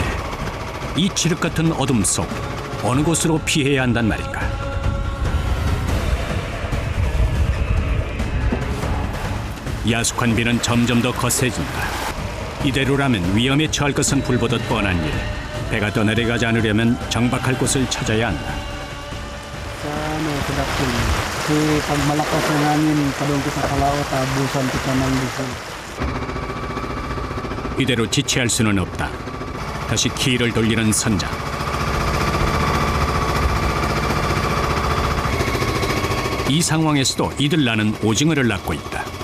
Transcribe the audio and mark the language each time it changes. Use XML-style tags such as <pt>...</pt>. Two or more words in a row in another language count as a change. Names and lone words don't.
<ko>이 칠흑 같은 어둠 속 어느 곳으로 피해야 한단 말인가. 야속한 비는 점점 더 거세진다. 이대로라면 위험에 처할 것은 불보듯 뻔한 일. 배가 떠내려가지 않으려면 정박할 곳을 찾아야 한다.</ko> <tl>Sa production. Kasi pag malakas ng hangin, padung kita sa laot, abusan kita ng diesel.</tl> <ko>이대로 지체할 수는 없다. 다시 키를 돌리는 선장. 이 상황에서도 이들 나는 오징어를 낳고 있다.</ko>